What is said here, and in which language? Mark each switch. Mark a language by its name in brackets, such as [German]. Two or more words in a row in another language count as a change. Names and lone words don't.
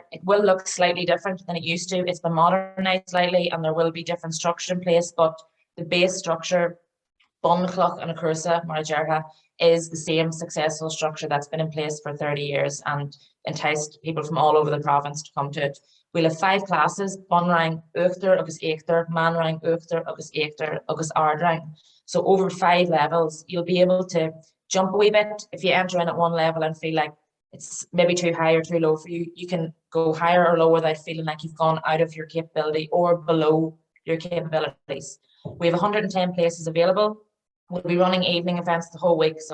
[English] It will look slightly different than it used to. It's been modernized slightly, and there will be different structure in place, but the base structure, Phonecircle and Cursa Chearra, is the same successful structure that's been in place for 30 years and enticed people from all over the province to come to it. We'll have 5 classes, [Irish] Bonrang, Uachtar, agus Éachtar, Manrang, Uachtar, agus Éachtar, agus Ardrang. [English] So over 5 levels, you'll be able to jump a wee bit. If you enter in at one level and feel like it's maybe too high or too low for you, you can go higher or lower without feeling like you've gone out of your capability or below your capabilities. We have 110 places available. We'll be running evening events the whole week.